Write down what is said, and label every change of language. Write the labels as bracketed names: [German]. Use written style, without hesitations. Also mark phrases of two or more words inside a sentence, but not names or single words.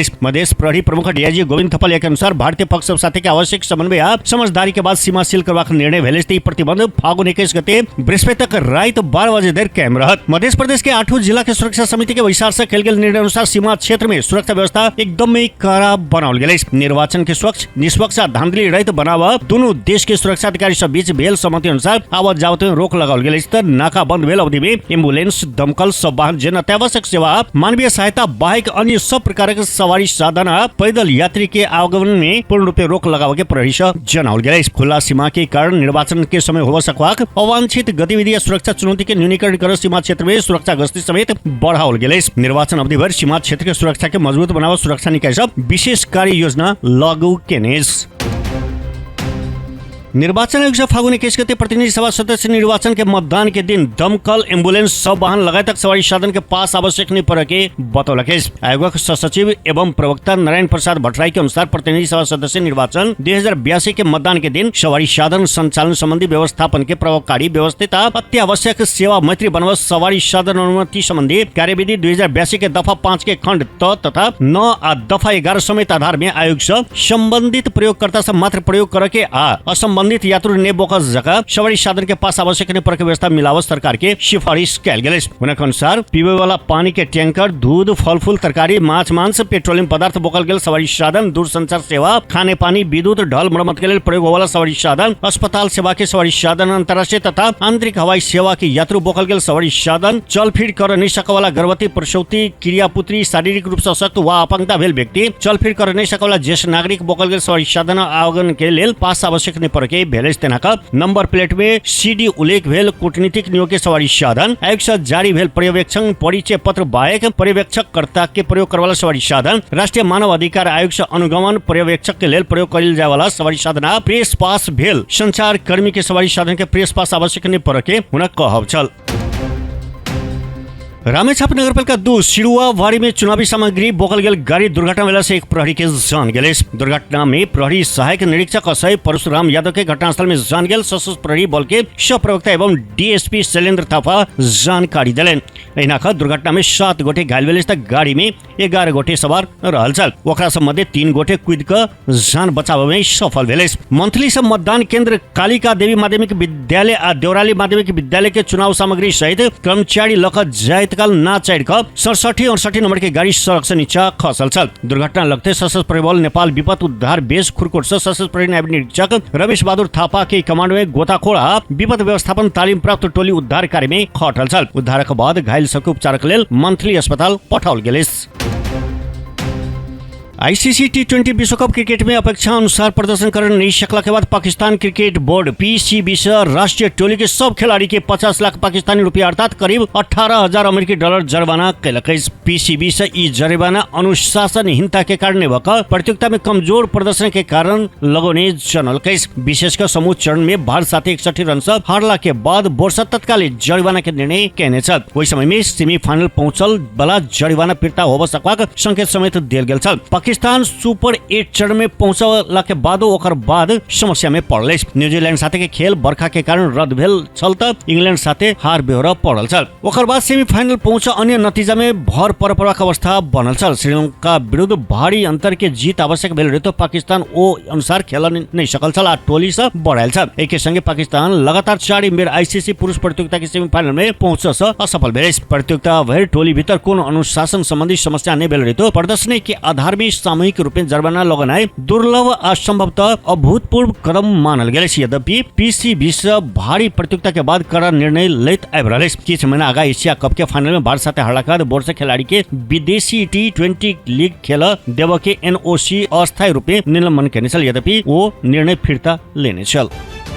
[Maithili] मध्य प्रहरी प्रमुख डीआईजी गोविंद थपलिया के अनुसार भारतीय पक्ष सब साथे के आवश्यक समन्वय आ समझदारी के बाद सीमा सील करबाक निर्णय भेल। ई प्रतिबंध फागुन 21 गते बृहस्पति तक रात 12 बजे धरि कायम रहत। मध्य प्रदेश के 8 जिला के सुरक्षा समिति के से कयल गेल निर्णय अनुसार सीमा क्षेत्र में सुरक्षा व्यवस्था एकदम कड़ा बनाओल गेल। निर्वाचन के स्वच्छ निष्पक्ष धांधली रहित बनावा दोनों देश के सुरक्षा अधिकारी सब बीच भेल सहमति अनुसार आवत जावत में रोक लगाओल गेल। नाका बंद भेल अवधि में एम्बुलेंस दमकल सब वाहन जन अत्यावश्यक सेवा मानवीय सहायता बाइक अन्य सब प्रकार के सवारी साधन पैदल यात्री के आवागमन में पूर्ण रूप रोक लगावे के प्रहरी जनाओल गेल। खुला सीमा के कारण निर्वाचन के समय हो सकवाक अवांछित गतिविधि या सुरक्षा चुनौती के न्यूनीकरण कर सीमा क्षेत्र में सुरक्षा गश्ती समेत बढ़ाओल गेल। निर्वाचन अवधि भर सीमा क्षेत्र के सुरक्षा के मजबूत बनावा सुरक्षा निकाय सब विशेष कार्य योजना लागू केने। निर्वाचन आयोग से फागुन 21 गते प्रतिनिधि सभा सदस्य निर्वाचन के मतदान के दिन दमकल, एम्बुलेंस, सब वाहन लगायत सवारी साधन के पास आवश्यक नहीं पड़े के बतौलक। आयोगक सचिव एवं प्रवक्ता नारायण प्रसाद भट्टराई के अनुसार प्रतिनिधि सभा सदस्य निर्वाचन 2082 के मतदान के दिन सवारी साधन संचालन संबंधी व्यवस्थापन के प्रभावकारी, व्यवस्थित, अत्यावश्यक सेवा मैत्री बनोबस्त सवारी साधन अनुमति संबंधी कार्यविधि 2082 के दफा 5 के खंड तथा 9 आ दफा 11 समेत आधार में आयोग से संबंधित प्रयोगकर्ता से मात्र प्रयोग करके असंबंधित यात्रु ने बोकस जगह सवारी साधन के पास आवश्यक नहीं पड़े व्यवस्था मिलावट सरकार के सिफारिश कैल गेल। उनके अनुसार पीवे वाला पानी के टैंकर, दूध, फल फूल, तरकारी, माछ, मांस, पेट्रोलियम पदार्थ बोकल गेल सवारी साधन, दूरसंचार सेवा, खाने पानी, विद्युत, ढल मरम्मत के लिए प्रयोग वाला सवारी साधन, अस्पताल सेवा के सवारी साधन, अंतर्राष्ट्रीय तथा आंतरिक हवाई सेवा के यात्रु बोकल गेल सवारी साधन, चल फिर कर नहीं सके वाला गर्भवती, प्रसूति, क्रियापुत्री, शारीरिक रूप से अशक्त व अपंगता भेल व्यक्ति, चल फिर कर नहीं सके वाला ज्येष्ठ नागरिक बोकल गेल सवारी साधन आवागमन के लिए पास आवश्यक नहीं पड़े भेलेज तेनाका नंबर प्लेट में सीडी उल्लेख भेल कूटनीतिक नियोग के सवारी साधन, आयोग से जारी भेल पर्यवेक्षण परिचय पत्र बाहेक पर्यवेक्षक कर्ता के प्रयोग करवाला सवारी साधन, राष्ट्रीय मानव अधिकार आयोग से अनुगमन पर्यवेक्षक के लेल प्रयोग करेल जाए वाला सवारी साधन, प्रेस पास भेल संचार कर्मी के सवारी साधन के प्रेस पास आवश्यक नहीं पड़े हुन कहब छल। रामेछाप नगरपालिका 2 सिरुवा वाड़ी में चुनावी सामग्री बोकल गेल गाड़ी दुर्घटना वेला से एक प्रहरी के जान गेल। दुर्घटना में प्रहरी सहायक निरीक्षक असय परशुराम यादव के घटनास्थल में जान गेल। सशस्त्र प्रहरी बल के प्रवक्ता एवं डीएसपी शैलेंद्र थापा जानकारी दिलेन। एनाका दुर्घटना में 7 गोटे घायल भेल तक गाड़ी में 11 गोटे सवार रहल छल। ओकरा सब मध्य 3 गोटे कूद क जान बचाव में सफल भेल। मंथली सब मतदान केंद्र कालिका देवी माध्यमिक विद्यालय आ देवराली माध्यमिक विद्यालय के चुनाव सामग्री सहित कर्मचारी लक जायत काल ना चढ़ कर 67-68 नंबर के गाड़ी सड़क से नीचा खसल छल। दुर्घटना लगते सशस्त्र प्रहरी बल नेपाल विपद उद्धार बेस खुरकोट से सशस्त्र प्रहरी नायब निरीक्षक रमेश बहादुर थापा के कमांड में गोताखोड़ा विपद व्यवस्थापन तालीम प्राप्त टोली उद्धार कार्य में खटल छल। उद्धारक बाद घायल सबके उपचारक लेल मंथली अस्पताल पठाओल गेल। आईसीसी टी20 विश्व कप क्रिकेट में अपेक्षा अनुसार प्रदर्शन कर नहीं सकला के बाद पाकिस्तान क्रिकेट बोर्ड पीसीबी से राष्ट्रीय टोली के सब खिलाड़ी के 50 लाख पाकिस्तानी रुपया अर्थात करीब 18,000 अमेरिकी डॉलर जुर्माना कैलक। पीसीबी से ई जुर्माना अनुशासनहीनता के कारण प्रतियोगिता में कमजोर प्रदर्शन के कारण लगोने जनल। विशेषकर समूह चरण में भारत साथ 61 रन से हारला के बाद बोर्ड से तत्कालीन जुर्माना के निर्णय कहने छल। वही समय में सेमीफाइनल पहुंचल बला जुर्माना फिर्ता होब सकबाक संकेत समेत देल गेल छल। पाकिस्तान सुपर 8 चरण में पहुंचला के बाद ओकर बाद समस्या में पड़ल। न्यूजीलैंड साथे के खेल बरखा के कारण रद्द भेल छल त इंग्लैंड साथे हार बेहोरा पड़ल छल। ओकर बाद सेमीफाइनल पहुंच अन्य नतीजा में भर परपरक अवस्था बनल छल। श्रीलंका विरुद्ध भारी अंतर के जीत आवश्यक भेल रहे तो पाकिस्तान ओ अनुसार खेल नहीं सकल छल आ टोली से बढ़ायल छल। एक संगे पाकिस्तान लगातार 4 बेर आईसीसी पुरुष प्रतियोगिता के सेमीफाइनल में पहुंच से असफल भेल। प्रतियोगिता भर टोली भीतर कोनो अनुशासन संबंधी समस्या नहीं भेल रहे तो प्रदर्शन के आधार में सामूहिक रूप में जुर्माना लगानाय दुर्लभ आ संभवतः अभूतपूर्व कदम मानल गेल। यद्यपि पीसीबी से भारी प्रतियोगिता के बाद कड़ा निर्णय लैत आबि रहल। किछ महीना आगा एशिया कप के फाइनल में भारत साथे हारला के बाद बोर्ड से खिलाड़ी के विदेशी टी20 लीग खेल देव के एनओसी अस्थायी रूप में निलंबन करने छल। यद्यपि वो निर्णय फिरता लेने छल।